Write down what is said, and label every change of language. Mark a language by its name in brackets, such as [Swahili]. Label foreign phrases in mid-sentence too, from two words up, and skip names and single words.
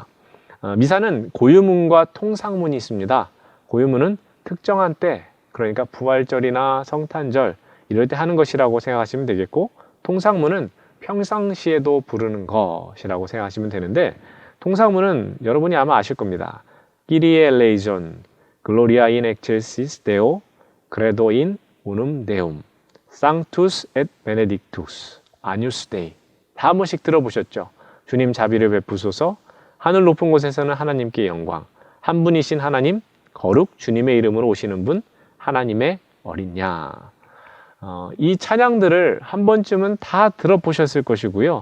[Korean] 미사는 고유문과 통상문이 있습니다. 고유문은 특정한 때, 그러니까 부활절이나 성탄절 이럴 때 하는 것이라고 생각하시면 되겠고, 통상문은 평상시에도 부르는 것이라고 생각하시면 되는데, 통상문은 여러분이 아마 아실 겁니다. [Latin] Kyrie eleison, Gloria in excelsis Deo, Credo in unum Deum, Sanctus et Benedictus, Agnus Dei. [Korean] 다 한 번씩 들어보셨죠? 주님 자비를 베푸소서, 하늘 높은 곳에서는 하나님께 영광, 한 분이신 하나님, 거룩 주님의 이름으로 오시는 분, 하나님의 어린 양. 이 찬양들을 한 번쯤은 다 들어보셨을 것이고요.